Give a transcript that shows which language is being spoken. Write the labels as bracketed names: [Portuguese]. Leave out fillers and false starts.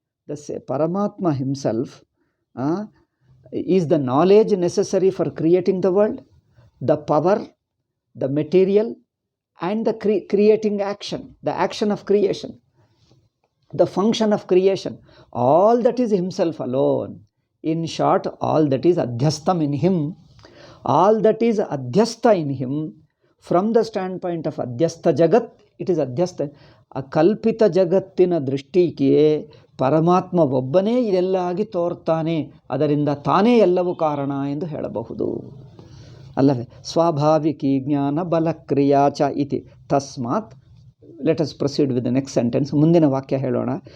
[English] Thus Paramatma himself is the knowledge necessary for creating the world, the power, the material and the creating action, the action of creation, the function of creation. All that is himself alone. In short, all that is adhyastam in him. All that is adhyastha in him. From the standpoint of adhyastha jagat, it is adhyastha. [Kannada] ಆ ಕಲ್ಪಿತ ಜಗತ್ತಿನ ದೃಷ್ಟಿಗೆ ಪರಮಾತ್ಮ ಒಬ್ಬನೇ ಇದೆಲ್ಲ ಆಗಿ ತೋರ್ತಾನೆ, ಅದರಿಂದ ತಾನೇ ಎಲ್ಲವೂ ಕಾರಣ ಎಂದು ಹೇಳಬಹುದು ಅಲ್ಲವೇ. [Sanskrit] ಸ್ವಾಭಾವಿಕಿ ಜ್ಞಾನ ಬಲ ಕ್ರಿಯಾ ಚ ಇತಿ. ತಸ್ಮಾತ್ [English] Let us proceed with the next sentence. [Kannada] ಮುಂದಿನ ವಾಕ್ಯ ಹೇಳೋಣ.